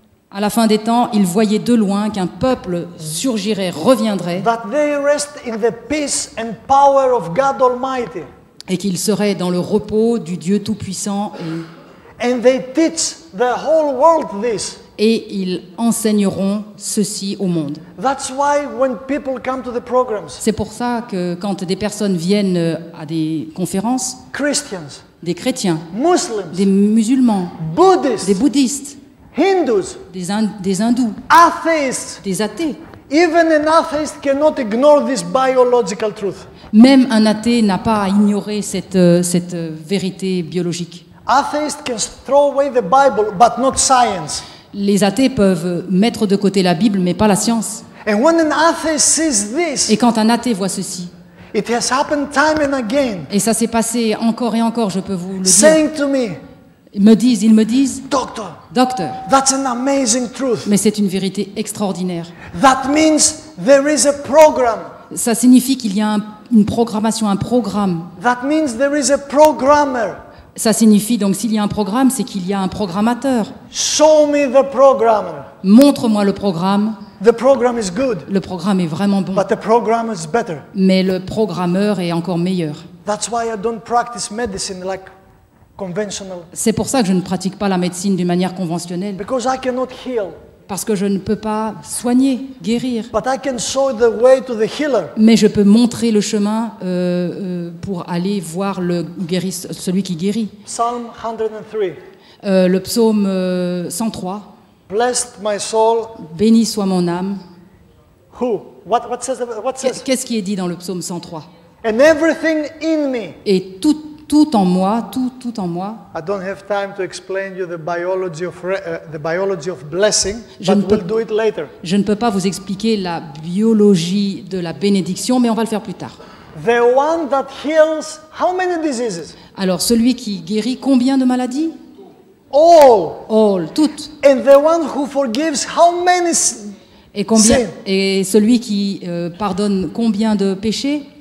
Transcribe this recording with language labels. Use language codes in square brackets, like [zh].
[fr] À la fin des temps, il voyait de loin qu'un peuple surgirait, reviendrait, [en] that they rest in the peace and power of God Almighty. [fr] et qu'il serait dans le repos du Dieu Tout-Puissant. [en] And they teach the whole world this. [fr] Et ils enseigneront ceci au monde. [en] That's why when people come to the programs, [fr] C'est pour ça que quand des personnes viennent à des conférences, [en] Christians, [fr] des chrétiens, [en] Muslims, [fr] des musulmans, [en] Buddhists, [fr] des bouddhistes, [en] Hindus, [fr] des hindous, [en] atheists, [fr] des athées, [en] even an atheist cannot ignore this biological truth. [fr] même un athée n'a pas à ignorer cette vérité biologique. [en] Atheists can throw away the Bible, but not science. [fr] Les athées peuvent mettre de côté la Bible, mais pas la science. [en] And when an atheist sees this, [fr] Et quand un athée voit ceci, [en] it has happened time and again, [fr] et ça s'est passé encore et encore, je peux vous le dire, [en] saying to me, [fr] ils me disent, [en] Doctor, [fr] docteur, [en] that's an amazing truth. [fr] mais c'est une vérité extraordinaire. [en] That means there is a program. [fr] Ça signifie qu'il y a une programmation, un programme. [en] That means there is a programmer. [fr] Ça signifie donc s'il y a un programme, c'est qu'il y a un programmateur. [en] Show me the programmer. [fr] Montre-moi le programme. [en] The program is good, [fr] Le programme est vraiment bon, [en] but the program is better. [fr] mais le programmeur est encore meilleur. [en] That's why I don't practice medicine like conventional, [fr] C'est pour ça que je ne pratique pas la médecine d'une manière conventionnelle, [en] because I cannot heal, [fr] parce que je ne peux pas soigner, guérir, [en] but I can show the way to the healer. [fr] mais je peux montrer le chemin pour aller voir celui qui guérit. [en] Psalm 103. [fr] Le psaume 103, [en] Blessed my soul. [fr] béni soit mon âme. [en] Who? What says? What says? [fr] Qu'est-ce qui est dit dans le psaume 103? [en] And everything in me. [fr] Et tout en moi, tout en moi. [en] I don't have time to explain you the biology of blessing, [fr] Je [en] but [fr] ne peux- [en] we'll do it later. [fr] Je ne peux pas vous expliquer la biologie de la bénédiction, mais on va le faire plus tard. [en] The one that heals how many diseases? [fr] Alors, celui qui guérit combien de maladies? [en] All. [fr] Toutes. [en] And the one who forgives how many? Sin. [fr] Et celui qui pardonne combien de péchés?